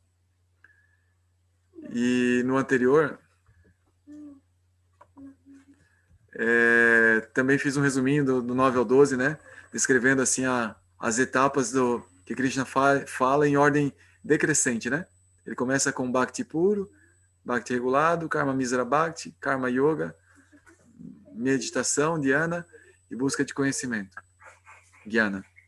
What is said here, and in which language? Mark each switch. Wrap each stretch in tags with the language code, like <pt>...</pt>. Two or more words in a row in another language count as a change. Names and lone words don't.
<pt>E no anterior, também fiz um resuminho do 9 ao 12, né? Descrevendo assim as etapas que Krishna fala em ordem decrescente, né? Ele começa com Bhakti puro, Bhakti regulado, Karma Misra Bhakti, Karma Yoga, meditação, Dhyana e busca de conhecimento, Jnana.</pt>